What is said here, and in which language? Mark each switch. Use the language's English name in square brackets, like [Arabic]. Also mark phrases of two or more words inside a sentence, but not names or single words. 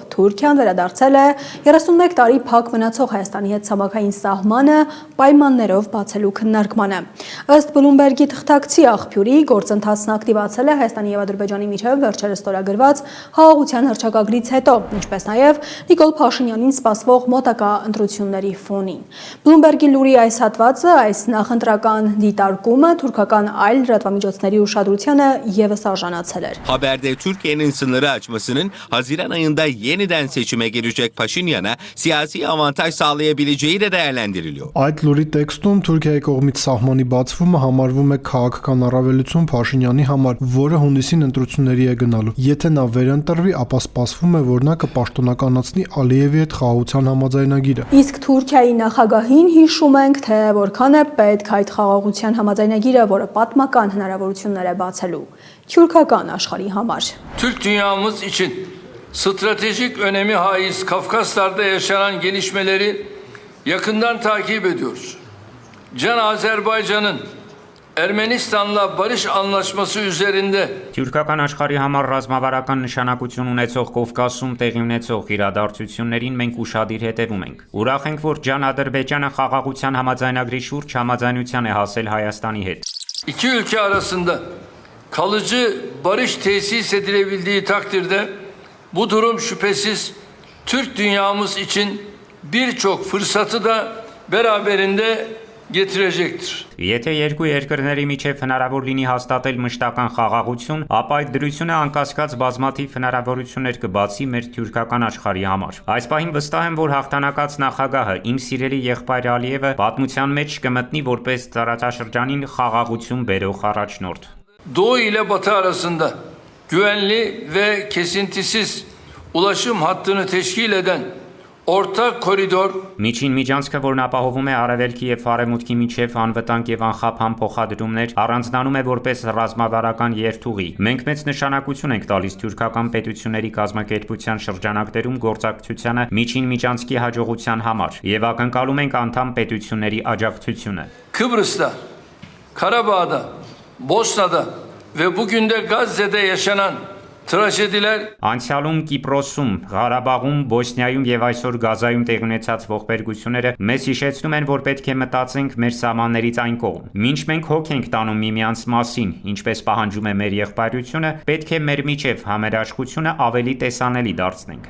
[Armenian] Թուրքիան վերադարձել է 31 տարի փակ մնացող Հայաստանի հետ ցամաքային սահմանը պայմաններով բացելու քննարկմանը։ Ըստ Բլումբերգի թղթակցի աղբյուրի գործընթացն ակտիվացել է Հայաստանի եւ Ադրբեջանի միջև վերջերս ստորագրված խաղաղության հռչակագրից հետո, ինչպես նաեւ Նիկոլ Փաշինյանին սպասվող մոտակա ընտրությունների ֆոնին։ Բլումբերգի լուրի այս հատվածը, այս նախընտրական դիտարկումը թուրքական այլ լրատվամիջոցների միջոցների uշադրությանը եւս արժանացել էր։ [Turkish] Haberde Türkiye'nin sınırı açmasının Haziran ayında yeniden seçime girecek Paşinyan'a siyasi avantaj sağlayabileceği de değerlendiriliyor. [Armenian] Այդ լուրի տեքստում Թուրքիայի կողմից սահմանի բացվումը համարվում է քաղաքական առավելություն Փաշինյանի համար, որը հունիսին ընտրությունների է գնալու։ Եթե նա վերընտրվի, ապա սպասվում է, որ նա կպաշտոնականացնի Ալիևի հետ խաղաղության համաձայնագիրը։ Իսկ Թուրքիայի նախագահին հիշում ենք, թե որքան է պետք այդ խաղաղության համաձայնագիրը, որը պատմական հնարավորություններ է բացելու թուրքական աշխարհի համար։ [Turkish] Türk dünyamız için stratejik önemi haiz Kafkaslar'da yaşanan gelişmeleri yakından takip ediyoruz. Can Azerbaycan'ın Ermenistan'la barış anlaşması üzerinde [Armenian] Թուրքական աշխարհի համար ռազմավարական նշանակություն ունեցող Կովկասում տեղի ունեցող իրադարձություններին մենք ուշադիր հետևում ենք։ Ուրախ ենք, որ Ադրբեջանը խաղաղության համաձայնագրի շուրջ համաձայնության է հասել Հայաստանի հետ։ [Turkish] İki ülke arasında kalıcı barış tesis edilebildiği takdirde bu durum şüphesiz Türk dünyamız için birçok fırsatı da beraberinde getirecektir. [Armenian] Եթե երկու երկրների միջև հնարավոր լինի հաստատել մշտական խաղաղություն, ապա այդ դրությունը անկասկած բազմաթիվ հնարավորություններ կբացի մեր թուրքական աշխարհի համար։ Այս պահին վստահ եմ, որ հաղթանակած նախագահը իմ սիրելի եղբայր Ալիևը պատմության մեջ կմտնի որպես տարածաշրջանին խաղաղություն բերող առաջնորդ։ [Turkish] Doğu ile Batı arasında güvenli ve kesintisiz ulaşım hattını teşkil eden ortak koridor [Armenian] Միջին միջանցքը, որն ապահովում է արևելքի եւ արևմուտքի միջև անվտանգ եւ անխափան փոխադրումներ, առանձնանում է որպես ռազմավարական երթուղի։ Մենք մեծ նշանակություն ենք տալիս թուրքական պետությունների կազմակերպության շրջանակներում գործակցությանը միջին միջանցքի հաջողության համար եւ ակնկալում ենք անդամ պետությունների աջակցությունը։ [Turkish] Kıbrıs'ta, Karabağ'da, Bosna'da ve bugün de Gazze'de yaşanan trajediler [Armenian] Անցյալում Կիպրոսում, Ղարաբաղում, Բոսնիայում եւ այսօր Գազայում տեղի ունեցած ողբերգությունները մեզ հիշեցնում են, որ պետք է մտածենք մեր սահմաններից այն կողմ։ Մինչ մենք հոգ ենք տանում միմյանց մասին, ինչպես պահանջում է մեր եղբայրությունը, պետք է մեր միջև համերաշխությունը ավելի տեսանելի դարձնենք։